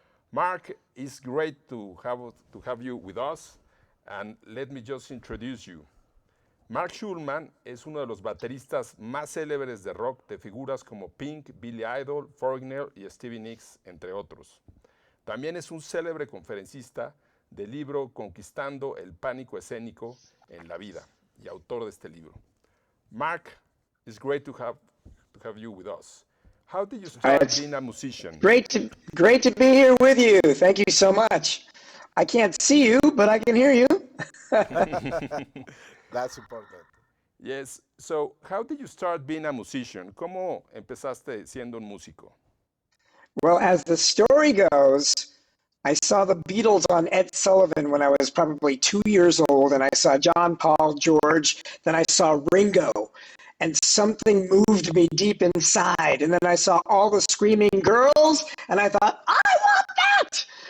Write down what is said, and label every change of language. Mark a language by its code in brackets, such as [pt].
[en] Mark, it's great to have you with us, and let me just introduce you. [es] Mark Schulman es uno de los bateristas más célebres de rock de figuras como Pink, Billy Idol, Foreigner y Stevie Nicks, entre otros. También es un célebre conferencista del libro Conquistando el pánico escénico en la vida y autor de este libro. [en] Mark, it's great to have you with us. How did you start being a musician? Great to be here with you. Thank you so much. I can't see you, but I can hear you. That's important. Yes. So, how did you start being a musician? [es] ¿Cómo empezaste siendo un músico? [en] Well, as the story goes, I saw the Beatles on Ed Sullivan when I was probably 2 years old, and I saw John, Paul, George, then I saw Ringo, and something moved me deep inside. And then I saw all the screaming girls, and I thought, I want that!